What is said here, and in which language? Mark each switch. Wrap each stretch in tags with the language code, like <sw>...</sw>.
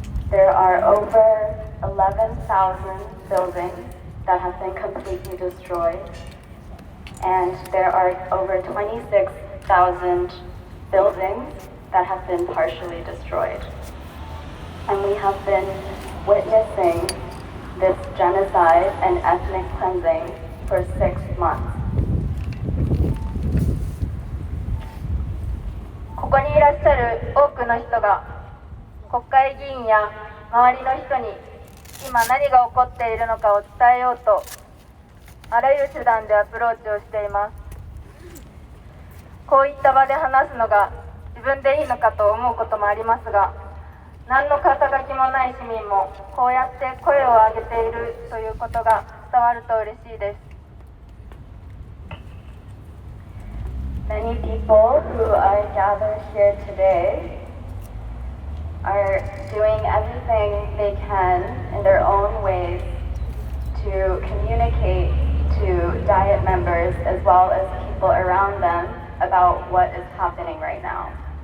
<en>There are over 11,000 buildings that have been completely destroyed, and there are over 26,000 buildings that have been partially destroyed. And we have been witnessing this genocide and ethnic cleansing for 6 months.</en> <ja>ここにいらっしゃる多くの人が国会議員や周りの人に今何が起こっているのかを伝えようと、あらゆる手段でアプローチをしています。こういった場で話すのが自分でいいのかと思うこともありますが、何の肩書きもない市民もこうやって声を上げているということが伝わると嬉しいです。</ja> <en>Many people who are gathered here today are doing everything they can in their own ways to communicate to Diet members as well as people around them about what is happening right now.</en>